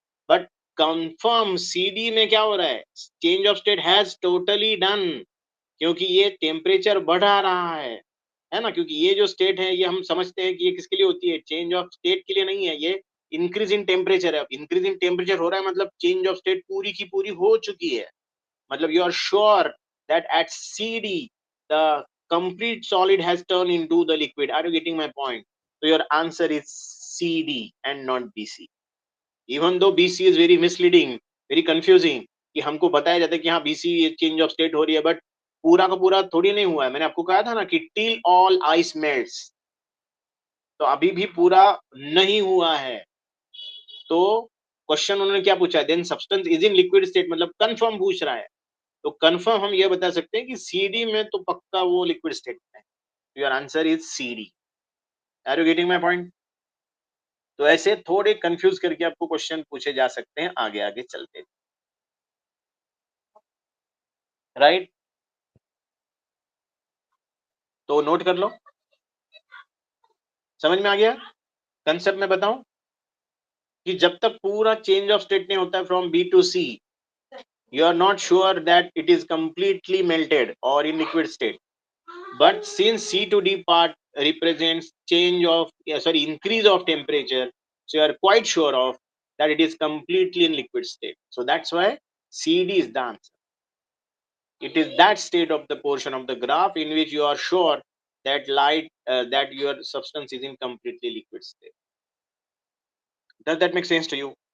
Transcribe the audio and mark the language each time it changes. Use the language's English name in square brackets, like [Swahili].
[Hindi] But confirm CD में क्या हो रहा है, change of state has totally done, क्योंकि ये टेम्परेचर बढ़ा रहा है ना. क्योंकि ये जो स्टेट है ये हम समझते हैं कि ये किसके लिए होती है, चेंज ऑफ स्टेट के लिए नहीं है, ये इंक्रीज इन टेम्परेचर है. इंक्रीज इन टेम्परेचर हो रहा है मतलब चेंज ऑफ स्टेट पूरी की पूरी हो चुकी है. [English] मतलब you are sure that at CD the complete solid has turned into the liquid. Are you getting my point? So your answer is CD and not BC. Even though BC is very misleading, very confusing, [Hindi] कि हमको बताया जाता है कि हाँ BC change of state हो रही है, बट पूरा का पूरा थोड़ी नहीं हुआ है. मैंने आपको कहा था ना कि [English] till all ice melts, [Hindi] तो अभी भी पूरा नहीं हुआ है. तो क्वेश्चन उन्होंने क्या पूछा है, [English] then substance is in liquid state, [Hindi] मतलब कंफर्म पूछ रहा है. तो कंफर्म हम ये बता सकते हैं कि सीडी में तो पक्का वो लिक्विड स्टेट में है. [English] Your answer is CD. Are you getting my point? [Hindi] तो ऐसे थोड़े कंफ्यूज करके आपको क्वेश्चन पूछे जा सकते हैं आगे आगे चलते. राइट? तो नोट कर लो, समझ में आ गया कंसेप्ट में बताऊं कि जब तक पूरा चेंज ऑफ स्टेट नहीं होता है from B to C, [English] you are not sure that it is completely melted or in liquid state. But since C to D part represents change of increase of temperature, so you are quite sure of that it is completely in liquid state. So that's why CD is the answer. It is that state of the portion of the graph in which you are sure that that your substance is in completely liquid state. Does that make sense to you?